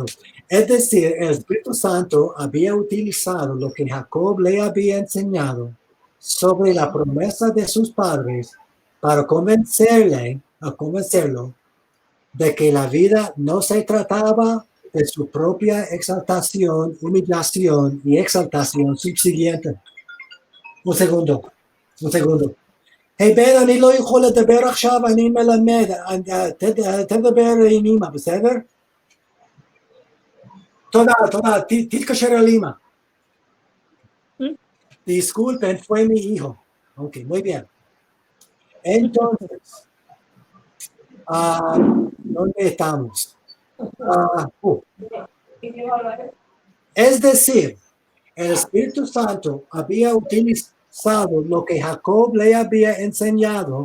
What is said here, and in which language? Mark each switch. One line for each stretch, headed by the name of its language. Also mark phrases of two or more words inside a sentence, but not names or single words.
Spanish: Es decir, el Espíritu Santo había utilizado lo que Jacob le había enseñado sobre la promesa de sus padres para convencerlo de que la vida no se trataba de su propia exaltación, humillación y exaltación subsiguiente. Un segundo.
Hebrew: היי אני לא יכול לדבר עכשיו, אני מלמד, תדבר עם אמא, בסדר? תודה, תתקשר אל אמא.
Spanish: Disculpen, fue mi hijo. Ok, muy bien. Entonces, ¿dónde estamos? Es decir, el Espíritu Santo había utilizado lo que Jacob le había enseñado